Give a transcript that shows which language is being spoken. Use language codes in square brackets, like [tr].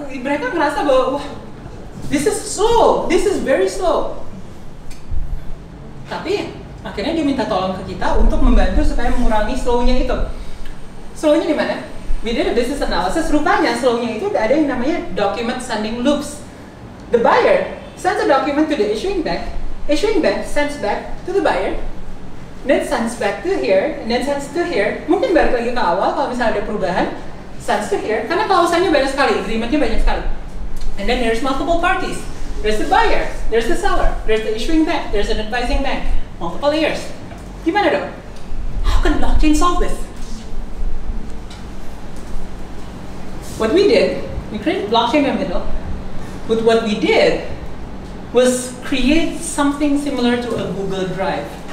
[id] Mereka ngerasa bahwa, wah, [en] this is slow, this is very slow. [id] Tapi akhirnya dia minta tolong ke kita untuk membantu supaya mengurangi slow-nya itu. Slow-nya di mana? [en] We did a business analysis. [id] Rupanya slow-nya itu ada yang namanya document sending loops. [en] The buyer sends a document to the issuing bank sends back to the buyer, then sends back to here, and then sends to here. [id] Mungkin balik lagi ke awal kalau misalnya ada perubahan, [en] sends to here, [id] karena klausannya banyak sekali, agreement-nya banyak sekali. [en] And then there's multiple parties. There's the buyer, there's the seller, there's the issuing bank, there's an advising bank. Multiple layers. [id] Gimana dong? [en] How can blockchain solve this? What we did, we created blockchain in the middle. But what we did was create something similar to a Google Drive.